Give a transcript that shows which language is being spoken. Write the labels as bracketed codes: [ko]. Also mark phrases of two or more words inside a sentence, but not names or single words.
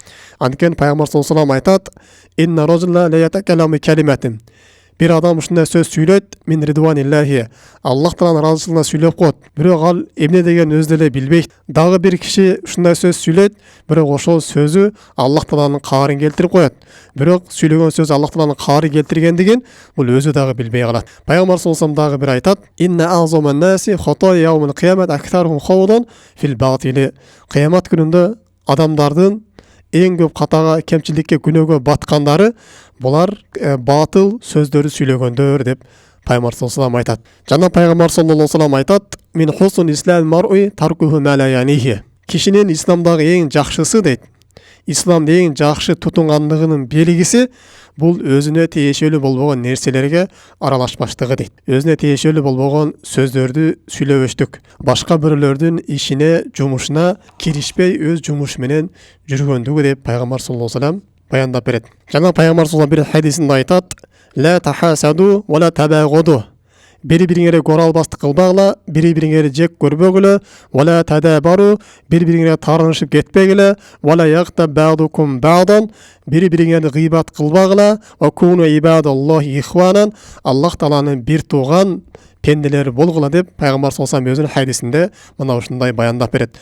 [ky] Анткени пайгамбар [ar] صلى الله عليه وسلم [ky] айтат: [ar] "إن الرجل ليتكلم كلمة." [ky] Bir адам ушундай сөз сүйлөйт, [ar] من رضوان الله, [ky] Аллах Тааланын ыраазычылыгына сүйлөп коет. Бирок ал эмне деген өзү деле билбейт. Дагы бир киши ушундай сөз сүйлөйт, бирок ошол сөзү Аллах Тааланын каарын келтирип коет. Бирок сүйлөгөн сөз Аллах Тааланын каары келтиргендигин бул өзү дагы билбей калат. Пайгамбар [ar] صلى الله عليه [ky] дагы бир айтат: [ar] "إن أعظم الناس خطايا يوم القيامة أكثرهم خوضا في الباطل." [ky] Кыямат күнүндө адамдардын эң көп катага, кемчиликке, күнөөгө баткандары булар батыл сөздөрү сүйлөгөндөр деп Пайгамбар [ar] صلى الله عليه [ky] айтат. Жана Пайгамбар [ar] صلى الله عليه [ky] айтат: [ar] "من حسن إسلام المرء تركه ما لا يعنيه." [ky] Кишинин исламдагы эң жакшысы дейт. Исламды эң жакшы тутунгандыгынын белгиси бул өзүнө тиешелүү болбогон нерселерге аралашпаштыгы дейт. Өзүнө тиешелүү болбогон сөздөрдү сүйлөбөштүк. Башка бирөөлөрдүн ишине, жумушуна киришпей өз жумушу менен жүргөндүгү деп Пайгамбар [ar] صلى الله عليه [ky] баяндап берет. Жана Пайгамбар [ar] صلى الله عليه [ky] бир хадисинде айтат: [ar] "لا تحاسدوا ولا تباغضوا." [ky] Бири-бириңерге коралбастык кылбагыла, бири-бириңерди жек көрбөгүлө, [ar] ولا تدابروا, [ky] бири-бириңерге тарынышып кетпегиле, [ar] ولا يغتب بعضكم بعضا, [ky] бири-бириңерди гыйбат кылбагыла, [ar] وكونوا عباد الله إخوانا, [ky] Аллах Тааланын бир тууган пенделери болгула деп Пайгамбар [ar] صلى الله عليه [ky] өзүнүн хадисинде мына ушундай баяндап берет.